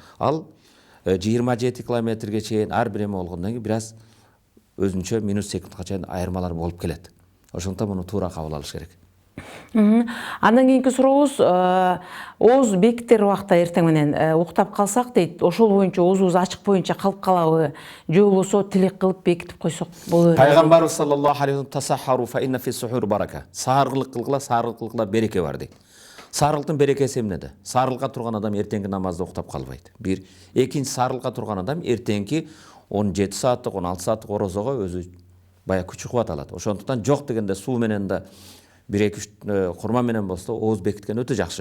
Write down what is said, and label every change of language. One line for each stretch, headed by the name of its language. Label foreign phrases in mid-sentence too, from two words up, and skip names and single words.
Kyrgyz: Ал 27 километрге чейин ар бир эме болгондон кийин бир аз өзүнчө минут секундка чейин айырмалар болуп келет. Ошондон муну туура кабыл алыш керек. Андан кийинки сурообуз, ооз бекитер убакта эртең менен уктап калсак дейт, ошол боюнча оозубуз ачык боюнча калып калабы, же болбосо тилек кылып бекитип койсок болобу?
Arabic: Пайгамбарыбыз صلى الله عليه و تسحروا فإن في السحور بركة.
Kyrgyz: Сааргылык кылгыла береке бар дейт. Сааргылыктын берекеси эмнеде? Сааргылыкка турган адам эртеңки намазда уктап калбайт. Бир, экинчи, сааргылыкка турган адам эртеңки 17 сааттык, 16 сааттык орозого өзү бая күчү кубат алат. Ошондуктан жок дегенде суу менен да 1-2 курма менен болсо ооз бекиткен өтө жакшы.